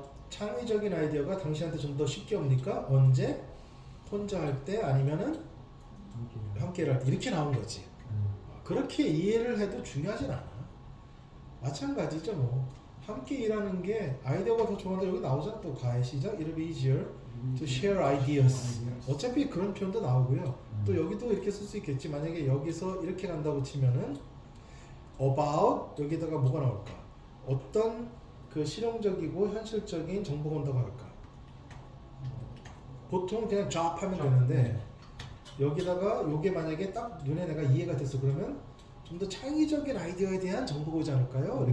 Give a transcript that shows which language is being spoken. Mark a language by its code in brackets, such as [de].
[ko] 창의적인 아이디어가 당신한테 좀 더 쉽게 옵니까? 언제? 혼자 할 때 아니면은 함께 일할 때 이렇게 나온 거지. 그렇게 이해를 해도 중요하진 않아. 마찬가지죠 뭐. 함께 일하는 게 아이디어가 더 좋은데 여기 나오잖아. 또 과외 시작. [en] It'll be easier to share ideas. [ko] 어차피 그런 표현도 나오고요. 또 여기도 이렇게 쓸 수 있겠지. 만약에 여기서 이렇게 간다고 치면은 about 여기다가 뭐가 나올까? 어떤 그 실용적이고 현실적인 정보가 온다고 할까? 보통 그냥 job 하면 되는데 여기다가 요게 만약에 딱 눈에 내가 이해가 됐어 그러면 좀 더 창의적인 아이디어에 대한 정보가 오지 않을까요?